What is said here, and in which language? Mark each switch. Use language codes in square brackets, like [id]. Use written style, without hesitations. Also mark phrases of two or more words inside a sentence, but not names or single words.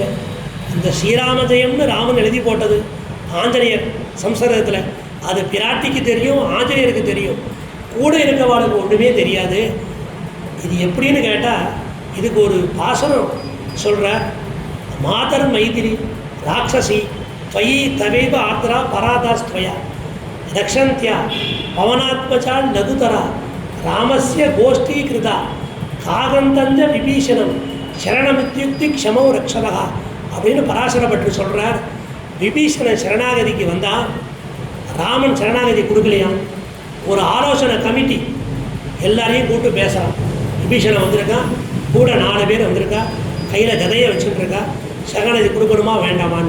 [ta] இந்த ஸ்ரீராமஜெயம்னு ராமன் எழுதி போட்டது ஆஞ்சநேயர் சம்ஸ்கிருதத்தில், அது பிராட்டிக்கு தெரியும், ஆஞ்சநேயருக்கு தெரியும், கூட இருக்கவாளுக்கு ஒன்றுமே தெரியாது. இது எப்படின்னு கேட்டால் இதுக்கு ஒரு பாசனம் சொல்கிற. [sa] मातर् मैथिलि राक्षसि त्वयि तवेव आर्द्रा परादास्त्वया रक्षन्त्या पवनात्मजा लघुतरा रामस्य गोष्ठीकृता कागन्तञ्ज विभीषणं शरणमित्युक्ति क्षमौ रक्षदः [ta] அப்படின்னு பராசரப்பட்டு சொல்கிறார். விபீஷணன் சரணாகதிக்கு வந்தால் ராமன் சரணாகதி கொடுக்கலையாம். ஒரு ஆலோசனை கமிட்டி எல்லாரையும் கூப்பிட்டு பேசுகிறான். விபீஷணன் வந்திருக்கான், கூட 4 பேர் வந்திருக்கா, கையில் கதையை வச்சுட்டு இருக்கா, சரணாகதி கொடுக்கணுமா வேண்டாமான்னு.